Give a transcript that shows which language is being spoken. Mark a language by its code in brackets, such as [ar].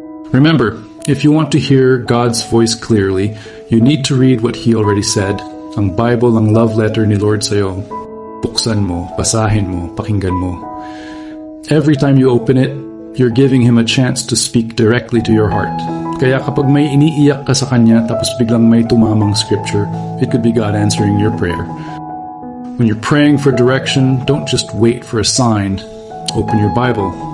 [en] Remember, if you want to hear God's voice clearly, you need to read what He already said. [tl] Ang Bible ang love letter ni Lord sa'yo. Buksan mo, basahin mo, pakinggan mo. [en] Every time you open it, you're giving Him a chance to speak directly to your heart. [tl] Kaya kapag may iniiyak ka sa Kanya tapos biglang may tumamang scripture, [en] it could be God answering your prayer. When you're praying for direction, don't just wait for a sign. Open your Bible.